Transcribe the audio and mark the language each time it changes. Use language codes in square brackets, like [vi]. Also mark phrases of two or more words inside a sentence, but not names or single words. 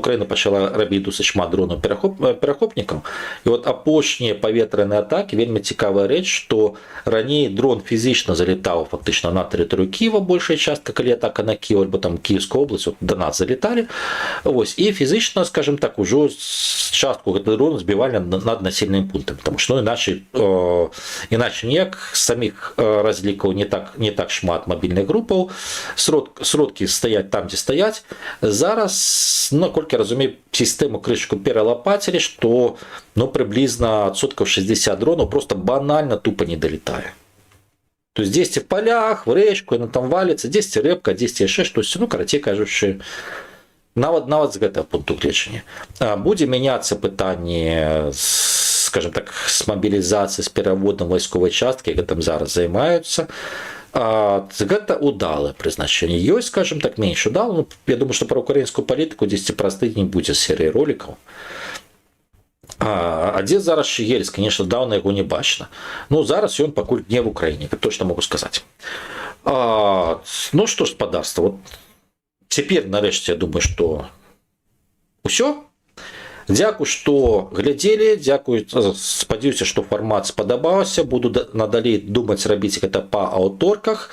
[be] Украіна пачала рабіць досыць шмат дронаў перахопнікаў, і вот апошнія паветраныя атакі, вельмі цікавая рэч, што раней дрон фізічна залетаў фактычна на тэрыторыю Кіева, большая частка, калі атака на Кіеў, альбо там [ru] Кіевскую область, [be] вот, до нас залеталі, ось, і фізічна, скажем так, ужо частку гэтых дронаў збівалі над населенным пунктам, [ru] потому что, [be] ну, иначе ніяк, самих разлікаў не так шмат мобільных групаў, сродкі стаяць там, дзе стаяць. Зараз, наколькі я разумею, сістэму крышку пералапацілі, што, ну, прыблізна 60% дронаў просто банальна тупо не долетае. [ru] То есть здесь в полях, [be] в рэчку, яна там валіцца, здесь рэпка, здесь яшчэ штось, ну, карацей кажучы, нават з гэтага пункту гледжання. Будзе мяняцца пытанне, скажем так, с мобілізацыяй, з пераводам вайсковай часткі, гэтым зараз займаюцца. Гэта удалае прызначэнне. Ёсць, скажем так, менш удала. Я думаю, што пра украінскую палітыку 10 праз тыдзень будзе серыя ролікаў. А дзе зараз Шыгельс, конечно, даўна яго не бачна. Ну зараз ён пакуль не в Украіне, [ru] так точно могу [be] сказаць. Ну што ж, спадарства, вот цяпер нарэшце я думаю, што ўсё. Дзякуй, што глядзелі, дзякуй, спадзяюся, што фармат спадабаўся, буду надалей думаць рабіць гэта па аўторках.